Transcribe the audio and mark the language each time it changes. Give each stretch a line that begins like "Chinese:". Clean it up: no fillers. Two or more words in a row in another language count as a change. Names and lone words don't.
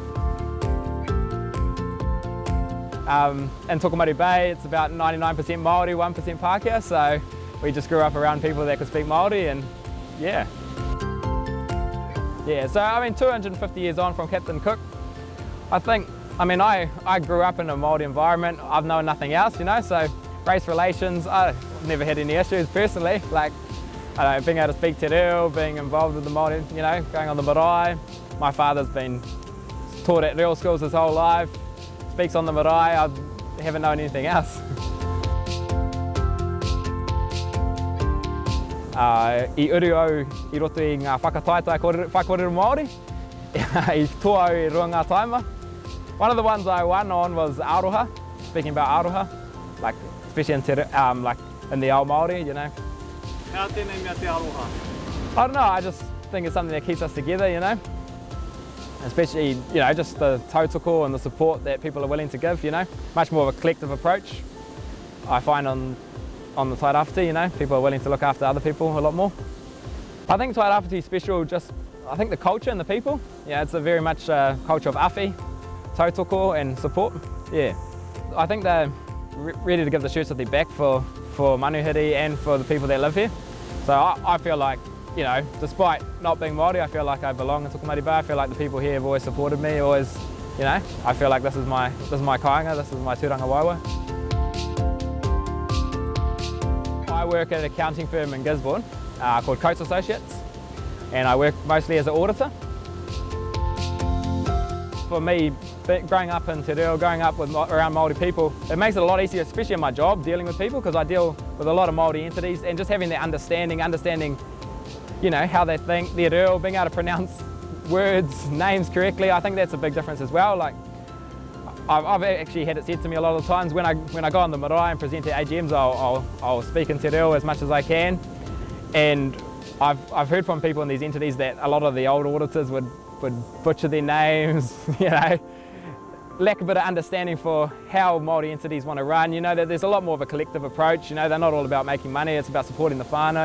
English: In Tokomaru Bay, it's about 99% Māori, 1% Pākehā, so we just grew up around people that could speak Māori, and yeah. Yeah, so I mean 250 years on from Captain Cook, I grew up in a Māori environment. I've known nothing else, you know, so race relations, I've never had any issues personally, like being able to speak
Māori: te reo,
English: being involved with the Māori, you know, going on the marae. My father's been taught at reo schools his whole life, speaks on the marae. I haven't known anything else.
Māori: I uru au I roto I ngā whakataitai whakakōrero Māori, I toa au I rua ngā taima.
English: One of the ones I won on was aroha, speaking about aroha, like especially in in the old Māori, you know.
Māori: How tēnei mea te aroha?
English: I don't know, I just think it's something that keeps us together, you know. Especially, you know, just the tautoko and the support that people are willing to give, you know. Much more of a collective approach, I find on the Tairāwhiti, you know. People are willing to look after other people a lot more. I think Tairāwhiti is special, I think the culture and the people. Yeah, it's a very much culture of
Māori: awhi, tautoko
English: and support, yeah. I think they're ready to give the shirts off their back for manuhiri and for the people that live here. So I feel like, you know, despite not being Māori, I feel like I belong in Tokomaru Bay. I feel like the people here have always supported me, always, you know, I feel like this is my kāinga, this is my
Māori: tūranga waiwa.
English: I work at an accounting firm in Gisborne called Coates Associates, and I work mostly as an auditor. For me, growing up in
Māori: te reo,
English: growing up around Māori people, it makes it a lot easier, especially in my job, dealing with people, because I deal with a lot of Māori entities, and just having that understanding, you know, how they think, their reo, being able to pronounce words, names correctly, I think that's a big difference as well. Like, I've actually had it said to me a lot of times when I go on the marae and present at AGMs, I'll speak in
Māori: te reo
English: as much as I can, and I've heard from people in these entities that a lot of the old auditors would butcher their names, you know, lack a bit of understanding for how Māori entities want to run, you know, that there's a lot more of a collective approach, you know, they're not all about making money, it's about supporting the whānau.